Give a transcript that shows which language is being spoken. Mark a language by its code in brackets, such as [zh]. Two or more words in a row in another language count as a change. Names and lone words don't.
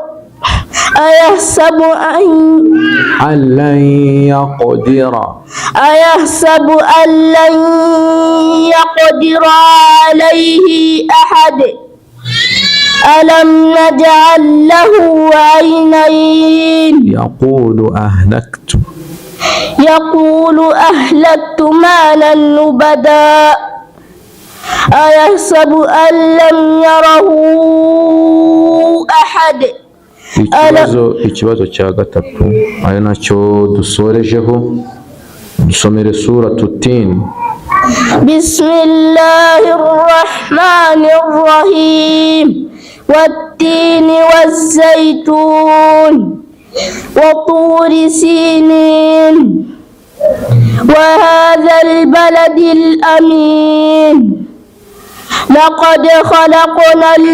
[ar] أن لن يقدر عليه أحد ألم نجعل له عينين يقول أهلكت مالا لبدا أيحسب أن لم يره أحد. [rw] ikibazo cya gatatu ari nacyo dusorejeho dusomere suratu tin. [ar] بسم الله الرحمن الرحيم والتين والزيتون وطور سينين وهذا البلد الأمين لقد خلقنا